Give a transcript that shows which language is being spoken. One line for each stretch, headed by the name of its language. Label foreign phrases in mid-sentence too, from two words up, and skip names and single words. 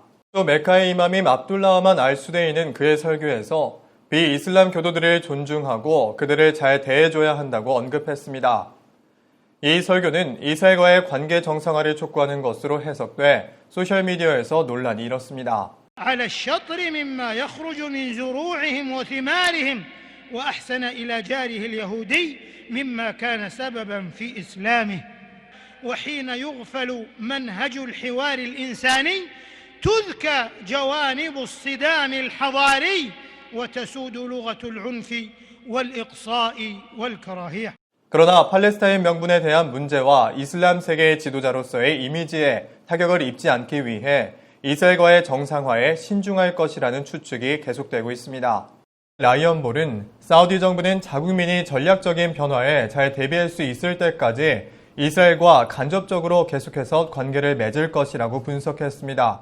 Korean: 또 메카의 이맘임 압둘라흐만 알수데이는 그의 설교에서 비이슬람 교도들을 존중하고 그들을 잘 대해줘야 한다고 언급했습니다. 이 설교는 이스라엘과의 관계 정상화를 촉구하는 것으로 해석돼 소셜미디어에서 논란이 일었습니다.
Arabic: على الشطر مما يخرج من زروعهم وثمارهم وأحسن إلى جاره اليهودي مما كان سببا في إسلامه وحين يغفل منهج الحوار الإنساني تذكى جوانب الصدام الحضاري وتسود لغة العنف والإقصاء والكراهية.
Korean: 그러나 팔레스타인 명분에 대한 문제와 이슬람 세계의 지도자로서의 이미지에 타격을 입지 않기 위해 이스라엘과의 정상화에 신중할 것이라는 추측이 계속되고 있습니다. 라이언 볼은 사우디 정부는 자국민이 전략적인 변화에 잘 대비할 수 있을 때까지 이스라엘과 간접적으로 계속해서 관계를 맺을 것이라고 분석했습니다.